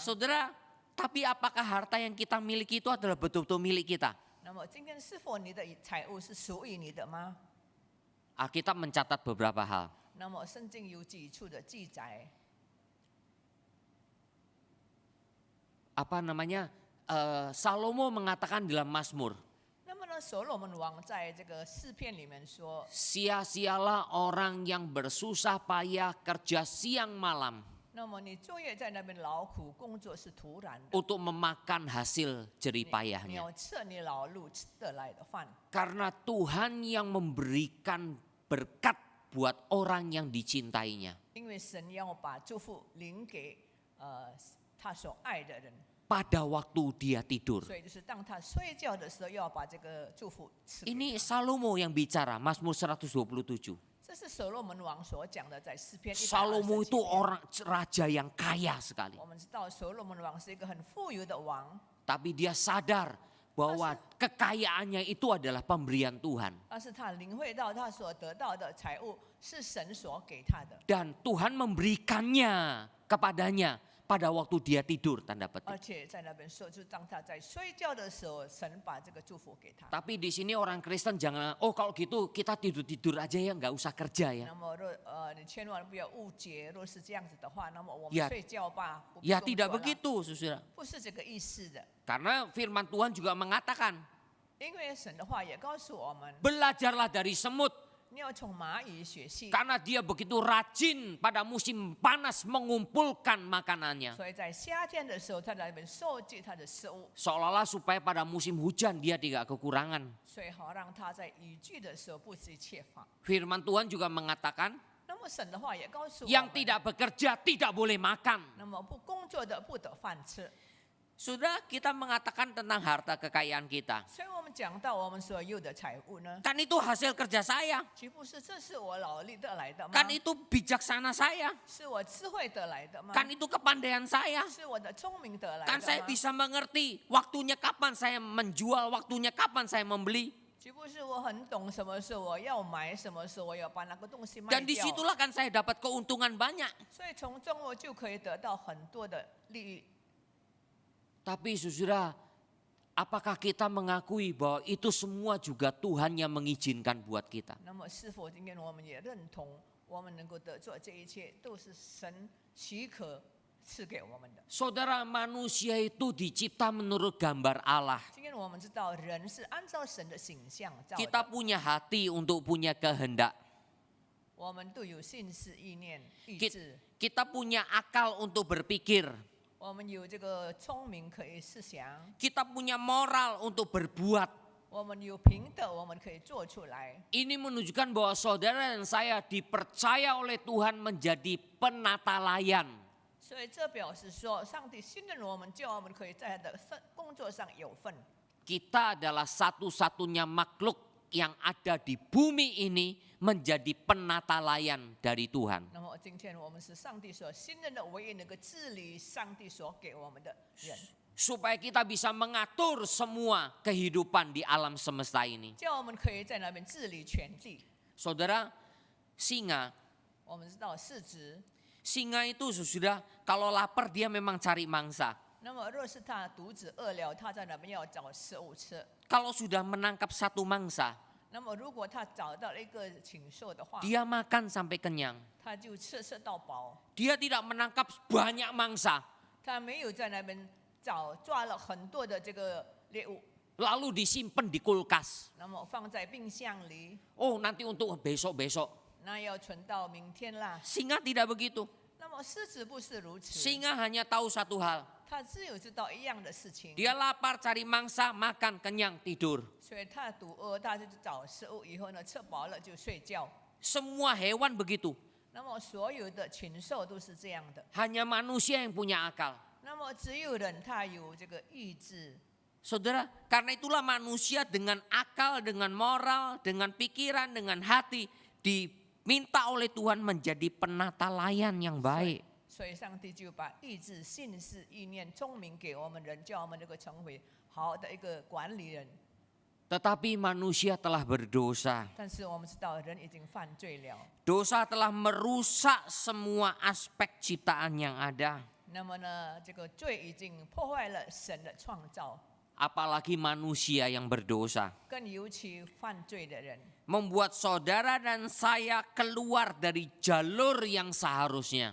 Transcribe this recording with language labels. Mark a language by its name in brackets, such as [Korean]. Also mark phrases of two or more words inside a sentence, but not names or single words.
[Indonesian] Saudara, tapi apakah harta yang kita miliki itu adalah betul-betul milik kita? [Chinese] 那么今天是否你的财物是属于你的吗？ [Indonesian] Alkitab mencatat beberapa hal. [Chinese] 那么圣经有几处的记载， [Indonesian] Apa namanya? Salomo mengatakan dalam Mazmur, [Chinese] 那么呢，所罗门王在这个诗篇里面说， [Indonesian] sia-sialah orang yang bersusah payah kerja siang malam [Chinese] 那么你昼夜在那边劳苦工作是徒然的， [Indonesian] untuk memakan hasil jerih [Chinese] 你 [Indonesian] payahnya. [Chinese] 要吃你劳碌吃得来的饭， [Indonesian] Karena Tuhan yang memberikan berkat buat orang yang dicintainya. [Chinese] 因为神要把祝福领给他所爱的人， [Indonesian] Pada waktu dia tidur. [Chinese] 所以就是当他睡觉的时候，要把这个祝福赐给 [Indonesian] Ini [Chinese] 他。 [Indonesian] Salomo yang bicara, Mazmur 127. [Chinese] 这是所罗门王所讲的，在诗篇 [Indonesian] Salomo 127 itu [Chinese] 篇。 [Indonesian] orang raja yang kaya sekali. [Chinese] 我们知道所罗门王是一个很富有的王， [Indonesian] Tapi dia sadar bahwa kekayaannya itu adalah pemberian Tuhan. [Chinese] 但是他领会到他所得到的财物是神所给他的， [Indonesian] Dan Tuhan memberikannya kepadanya pada waktu dia tidur, tanda [Chinese] 而 [Indonesian] petik. [Chinese] 且在那边说，就是当他在睡觉的时候，神把这个祝福给他。 [Indonesian] Tapi di sini orang Kristen jangan, oh kalau gitu kita tidur-tidur aja ya, nggak usah kerja ya. [Chinese] 那么你千万不要误解，若是这样子的话，那么我 [Indonesian] Ya [Chinese] 们睡觉吧，不必 [Indonesian] Ya [Chinese] 工 [Indonesian] tidak [Chinese] 作了 [Indonesian] begitu, saudara. [Chinese] 不是这个意思的。 [Indonesian] Karena firman Tuhan juga mengatakan, [Chinese] 因为神的话也告诉我们， [Indonesian] belajarlah dari semut. [Chinese] 你要从蚂蚁学习， [Indonesian] Karena dia begitu rajin pada musim panas mengumpulkan makanannya. [Chinese] 所以在夏天的时候，他在那边收集他的食物， [Indonesian] Seolah-olah supaya pada musim hujan dia tidak kekurangan. [Chinese] 所以好让他在雨季的时候不致缺乏。 [Indonesian] Firman Tuhan juga mengatakan, [Chinese] 那么神的话也告诉我 [Indonesian] yang [Chinese] 们， [Indonesian] tidak bekerja tidak boleh makan. [Chinese] 那么不工作的不得饭吃。 [Indonesian] Sudah kita mengatakan tentang harta kekayaan kita. [Chinese] 所以我们讲到我们所有的财物呢， [Indonesian] Kan itu hasil kerja saya. [Chinese] 岂不是这是我劳力得来的吗？ [Indonesian] Kan itu bijaksana saya. [Chinese] 是我智慧得来的吗？ [Indonesian] Kan itu kepandaian saya. [Chinese] 是我的聪明得来 [Indonesian] Kan [Chinese] 的 [Indonesian] saya [Chinese] 吗？ [Indonesian] bisa mengerti waktunya kapan saya menjual, waktunya kapan saya membeli. [Chinese] 岂不是我很懂什么时候我要买，什么时候我要把那个东西卖 [Indonesian] Dan [Chinese] 掉？ [Indonesian] disitulah kan saya dapat keuntungan banyak. [Chinese] 所以从中我就可以得到很多的利益。 [Indonesian] Tapi saudara, apakah kita mengakui bahwa itu semua juga Tuhan yang mengizinkan buat kita? [Chinese] 那么是否今天我们也认同，我们能够得做这一切都是神许可赐给我们的？ [Indonesian] Saudara, manusia itu dicipta menurut gambar Allah. [Chinese] 今天我们知道人是按照神的形象造 [Indonesian] Kita [Chinese] 的， [Indonesian] punya hati untuk punya kehendak. [Chinese] 我们都有心思、意念、意 [Indonesian] Ki- [Chinese] 志， [Indonesian] Kita punya akal untuk berpikir. [Chinese] 我们有这个聪明可以思想， [Indonesian] Kita punya moral untuk berbuat. [Chinese] 我们有品德，我们可以做出来。 [Indonesian] Ini menunjukkan bahwa saudara dan saya dipercaya oleh Tuhan menjadi penata layan. [Chinese] 所以这表示说，上帝信任我们，叫我们可以在他的工作上有份。 [Indonesian] Kita adalah satu-satunya makhluk yang ada di bumi ini menjadi penata layan dari Tuhan. [Chinese] 那么今天我们是上帝所信任的唯一能够治理上帝所给我们的人， [Indonesian] Supaya kita bisa mengatur semua kehidupan di alam semesta ini. [Chinese] 叫我们可以在那边治理全地。 [Indonesian] Saudara, singa [Chinese] 我们知道市值， [Indonesian] Singa itu sudah kalau lapar dia memang cari mangsa. [Chinese] 那么若是他独自饿了，他在那边要找食物吃。 [Indonesian] Kalau sudah menangkap satu mangsa, [Chinese] 那么如果他找到了一个禽兽的话， [Indonesian] dia makan sampai kenyang. [Chinese] 他就吃到饱， [Indonesian] Dia tidak menangkap banyak mangsa, [Chinese] 他没有在那边抓了很多的这个猎物， [Indonesian] lalu disimpan di kulkas. [Chinese] 那么放在冰箱里， [Indonesian] Oh, nanti untuk besok-besok. [Chinese] 那要存到明天啦。 [Indonesian] Singa tidak begitu. [Chinese] 那么狮子不是如此， [Indonesian] Singa hanya tahu satu hal. [Chinese] 他只有知道一样的事情， [Indonesian] Dia lapar cari mangsa, makan, kenyang, tidur. [Chinese] 所以他肚饿，他就找食物，以后呢吃饱了就睡觉。 [Indonesian] Semua hewan begitu. [Chinese] 那么所有的禽兽都是这样的， [Indonesian] Hanya manusia yang punya akal. [Chinese] 那么只有人他有这个意志。 [Indonesian] Saudara, karena itulah manusia dengan akal, dengan moral, dengan pikiran, dengan hati diminta oleh Tuhan menjadi penata layan yang baik. [Chinese] 所以上帝就把意志、信思、意念、聪明给我们人，叫我们能够成为好的一个管理人。 [Indonesian] Tetapi manusia telah berdosa. [Chinese] 但是我们知道人已经犯罪了， [Indonesian] Dosa telah merusak semua aspek ciptaan yang ada. [Chinese] 那么呢，这个罪已经破坏了神的创造， [Indonesian] Apalagi manusia yang berdosa. [Chinese] 更尤其犯罪的人， [Indonesian] Membuat saudara dan saya keluar dari jalur yang seharusnya.